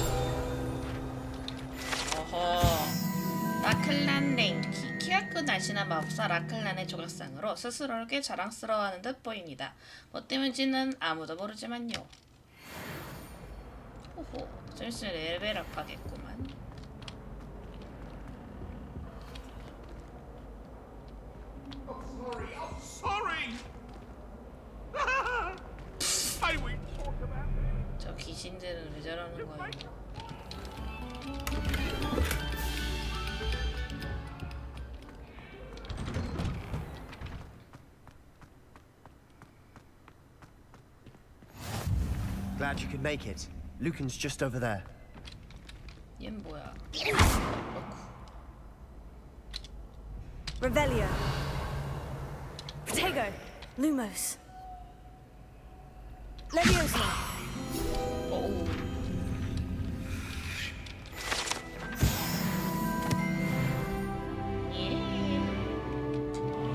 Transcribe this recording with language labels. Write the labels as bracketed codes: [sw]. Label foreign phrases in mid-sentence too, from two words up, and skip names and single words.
[ko] 어허. 라클란 랭키. 키가 큰 날씬한 마법사 라클란의 조각상으로 스스로를 꽤 자랑스러워하는 듯 보입니다. 뭐 때문인지는 아무도 모르지만요. 호호. 슬슬 레벨업 하겠구만. [en] I'm sorry. I will talk about it. [ko] 저 귀신들은 왜 저러는 거예요? [en] Glad you could make it. Lucan's just over there. [ko] 얜 뭐야? [en] Revelio. Protego. Lumos. Leviosa. [ko] 오. 예.